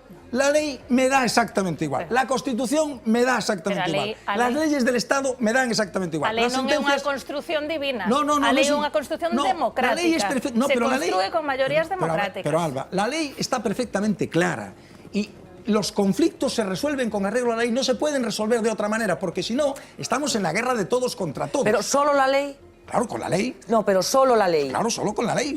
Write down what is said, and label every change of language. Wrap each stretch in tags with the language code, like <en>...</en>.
<es>La ley me da exactamente igual. La Constitución me da exactamente igual. Las leyes del Estado me dan exactamente igual.</es> <gl>A lei non é unha construción divina. A lei é unha construción democrática. Se construe con mayorías democráticas.</gl> <es>Pero Alba, la ley está perfectamente clara. Y los conflictos se resuelven con arreglo a la ley, no se pueden resolver de otra manera, porque si no, estamos en la guerra de todos contra todos. ¿Pero solo la ley? Claro, con la ley. No, pero solo la ley. Claro, solo con la ley.</es>